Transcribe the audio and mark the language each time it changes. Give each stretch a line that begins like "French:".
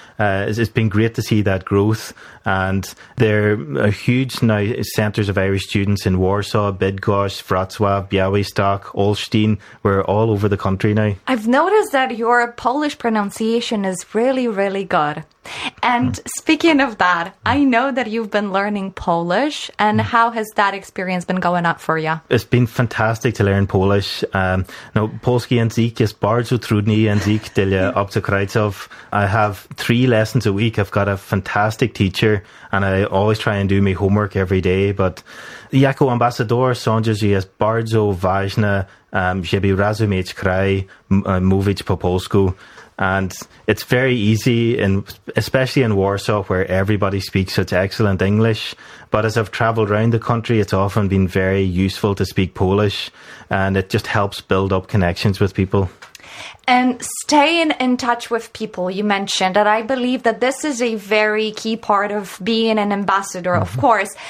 English: It's been great to see that growth. And there are huge now centres of Irish students in Warsaw, Bydgoszcz, Wrocław, Białystok, Olsztyn. We're all over the country now. I've noticed that your Polish pronunciation is really, really good. And speaking of that, I know that you've been learning Polish. And how has that experience been going up for you? It's been fantastic to learn Polish.
Polish: No, polski język jest bardzo trudny język dla obcokrajców.
English: I have 3 lessons a week. I've got a fantastic teacher and I always try and do my homework every day. But
Polish: jako ambasador sądzę, że jest bardzo ważne, żeby rozumieć kraj, mówić po polsku.
English: And it's very easy, in, especially in Warsaw, where everybody speaks such excellent English. But as I've traveled around the country, it's often been very useful to speak Polish. And it just helps build up connections with people. And staying in touch with people, you mentioned, and I believe that this is a very key part of being an ambassador, of course.